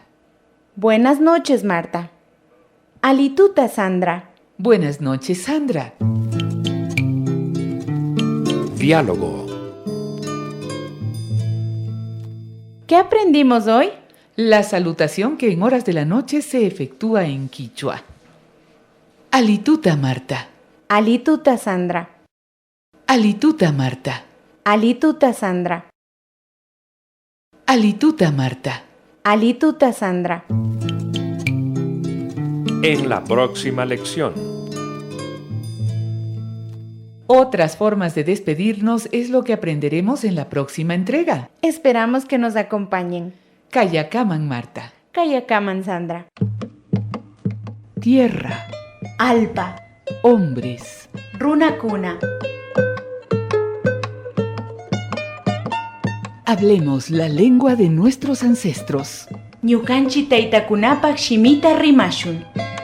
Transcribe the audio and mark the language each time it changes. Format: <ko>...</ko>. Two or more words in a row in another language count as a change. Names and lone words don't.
<es>Buenas noches, Marta. Alituta, Sandra. Buenas noches, Sandra. Diálogo. ¿Qué aprendimos hoy? La salutación que en horas de la noche se efectúa en quichua.</es> <qu>Alituta, Marta. Alituta, Sandra. Alituta, Marta. Alituta, Sandra. Alituta, Marta. Alituta, Sandra.</qu> <es>En la próxima lección. Otras formas de despedirnos es lo que aprenderemos en la próxima entrega. Esperamos que nos acompañen.</es> <qu>Kayakaman, Marta. Kayakaman, Sandra.</qu> <es>Tierra.</es> <qu>Alpa.</qu> <es>Hombres.</es> <qu>Runakuna.</qu> <es>Hablemos la lengua de nuestros ancestros.</es> <qu>Ñukanchi taytakunapak shimita rimashun.</qu>